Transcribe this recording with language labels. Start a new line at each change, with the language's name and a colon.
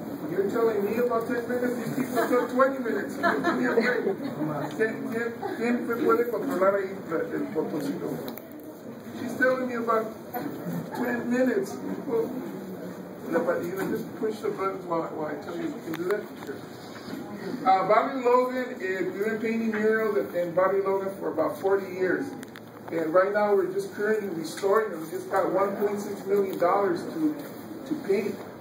English: You're telling me about 10 minutes, these people took 20 minutes. Give me a break.
Spanish: ¿Quién puede controlar ahí el botoncito?
English: She's telling me about 10 minutes. Well, you know, just push the buttons while I tell you can do that. Sure. Bobby Logan, we've been painting murals in Bobby Logan for about 40 years. And right now we're just currently restoring them. We just got $1.6 million to paint.